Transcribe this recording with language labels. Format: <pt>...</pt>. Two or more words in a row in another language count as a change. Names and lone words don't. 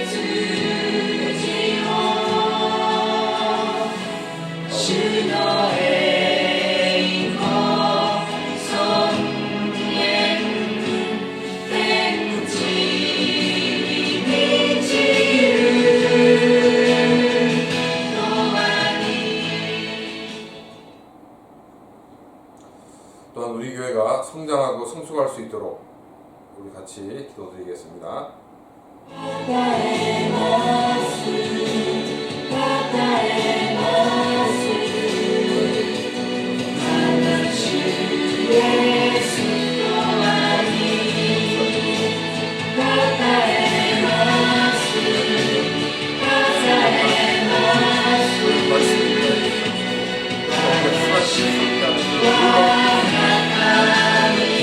<ja>を主の栄光尊厳天地に満ちるのはに</ja> <ko>또한 우리 교회가 성장하고 성숙할 수 있도록 우리 같이 기도드리겠습니다.</ko> <ja>たたえますたたえます我が主イエスの愛たたえますたたえます我が神</ja>